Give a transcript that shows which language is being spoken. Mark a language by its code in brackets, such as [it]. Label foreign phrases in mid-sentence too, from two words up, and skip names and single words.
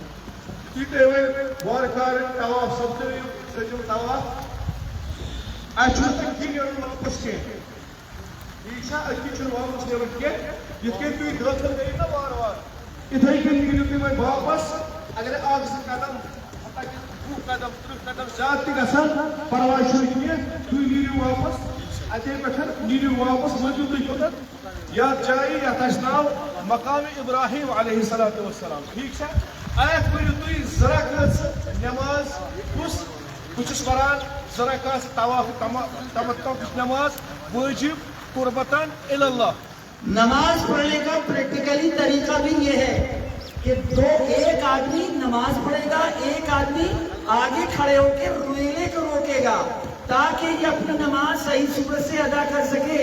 [ks] واپس اگر اگ زٕ قدم 20 قدم 30 قدم زیادٕ تہِ گژھن پرواے چھُنہٕ کینٛہہ، تُہۍ نیٖرِو واپس اتے پٮ۪ٹھ نیٖرِو واپس وٲتِو تُہۍ کوٚتَتھ یتھ جایہِ یتھ اَسہِ ناو مقام ابراہیم [ar] علیہ الصلوۃ والسلام، [ks] ٹھیٖک چھا؟ اَتھ پٔرِو تُہۍ 2 رکعت نٮ۪ماز، کُس؟ بہٕ چھُس پران 2 رکعت [ur] طواف تمتع کی نماز واجب [ar] قربتاً الی اللہ۔ [ur] نماز پڑھنے کا پریکٹیکلی طریقہ بھی یہ ہے کہ ایک آدمی نماز پڑھے گا، ایک آدمی آگے کھڑے ہو کے ریلے کو روکے گا تاکہ یہ اپنی نماز صحیح صورت سے ادا کر سکے۔